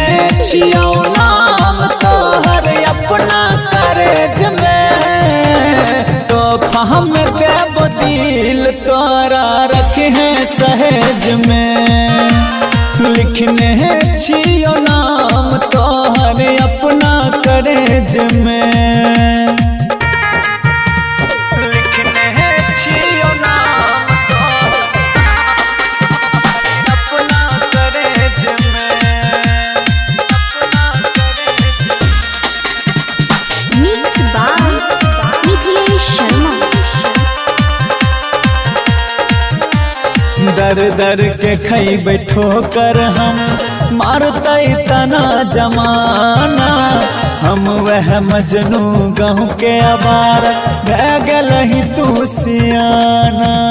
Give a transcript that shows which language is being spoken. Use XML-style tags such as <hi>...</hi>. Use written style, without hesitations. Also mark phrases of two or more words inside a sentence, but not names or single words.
<mai>छियो नाम तोहर अपना करेज में तो हम देव दिल तोरा रखे हैं सहेज में लिखने छियो नाम तोहर अपना करेज में लिखने छियो नाम अपना करेज में अपना करेज</mai> <en>Mix by Mithilesh Sharma.</en> <mai>दर दर के खैबै ठोकर हम मारतै तना जमाना हम वह मजनू गाँव के आवार भै गेलहि तू सियाना</mai>